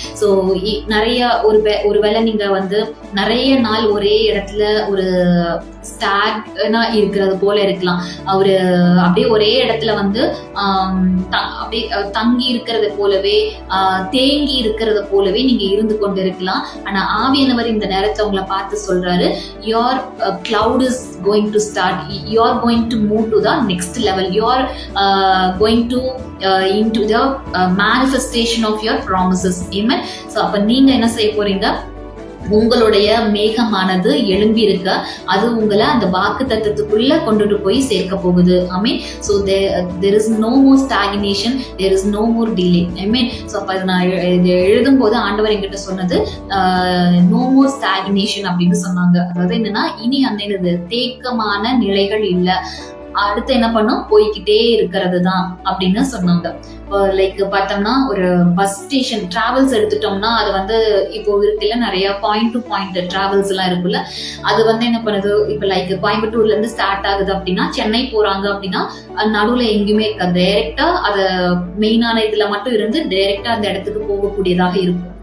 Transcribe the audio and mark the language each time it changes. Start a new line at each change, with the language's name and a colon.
Tamil: So நிறைய ஒருவேளை நீங்க வந்து நிறைய நாள் ஒரே இடத்துல ஒரு ஸ்டாக்னா இருக்கிறது போல இருக்கலாம். அவரு அப்படியே ஒரே இடத்துல வந்து அப்படியே தங்கி இருக்கிறது போலவே, தேங்கி இருக்கிறது போலவே நீங்க இருந்து கொண்டு இருக்கலாம். ஆனா ஆவியானவர் இந்த நேரத்தை உங்களை பார்த்து சொல்றாரு,
English: your cloud is going to start, you are going to move to the next level, you are going to into the manifestation of your promises. Amen.
Tamil: So அப்ப நீங்க என்ன செய்ய போறீங்க, உங்களுடைய மேகமானது எழும்பி இருக்க அது உங்களை அந்த வாக்கு தத்துவத்துக்குள்ள கொண்டுட்டு போய் சேர்க்க போகுது. ஆமீன்.
English: So there is no more stagnation, there is no more delay.
Tamil: ஆமீன். So அப்ப நான் இது எழுதும் போது ஆண்டவர் என்கிட்ட சொன்னது
English: no more stagnation
Tamil: அப்படின்னு சொன்னாங்க. அதாவது என்னன்னா, இனி அந்த தேக்கமான நிலைகள் இல்ல, அடுத்து என்ன பண்ணும், போய்கிட்டே இருக்கிறது தான் அப்படின்னு சொன்னாங்க. லைக் பார்த்தோம்னா ஒரு பஸ் ஸ்டேஷன் டிராவல்ஸ் எடுத்துட்டோம்னா அது வந்து இப்போ இருக்குல்ல, நிறைய பாயிண்ட் டு பாயிண்ட் டிராவல்ஸ் எல்லாம் இருக்குல்ல, அது வந்து என்ன பண்ணுது, இப்போ லைக் கோயம்புத்தூர்ல இருந்து ஸ்டார்ட் ஆகுது அப்படின்னா சென்னை போறாங்க அப்படின்னா நடுவுல எங்கேயுமே இருக்காது, டைரக்டா அத மெயினான இதுல மட்டும் இருந்து டைரக்டா அந்த இடத்துக்கு போகக்கூடியதாக இருக்கும்.